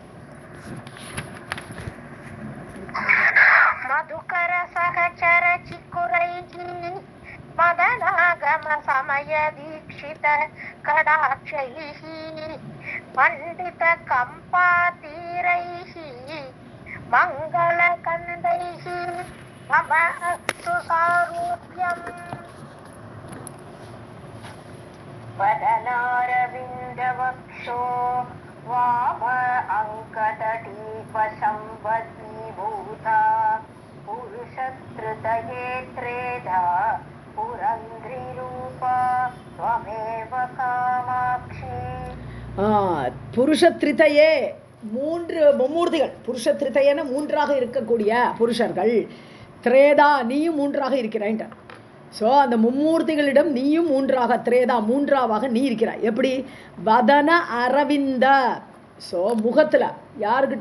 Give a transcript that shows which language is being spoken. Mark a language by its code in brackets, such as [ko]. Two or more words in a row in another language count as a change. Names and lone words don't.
[sa] मधुकर सहचर चिकुरैः मदनागम समय दीक्षित कटाक्षैः पण्डित कम्पातीरैः मङ्गल कन्दैः मम अस्तु सारूप्यम्. वदनारविन्दवक्षो वाम अङ्गतटीप सम्पदीभूता पुरुषत्रुतये त्रेधा पुरन्द्रिरूपा त्वमेव कामाक्षी. [ta] புருஷத்ரிதையே மும்மூர்த்திகள். புருஷத்ரிதையன மூன்றாக இருக்கக்கூடிய புருஷர்கள். திரேதா நீயும் மூன்றாக இருக்கிறாய். ஸோ அந்த மும்மூர்த்திகளிடம் நீயும் மூன்றாக, திரேதா மூன்றாவாக நீ இருக்கிறாய். எப்படி? வதன அரவிந்த. ஸோ முகத்தில் யாருக்கிட்ட?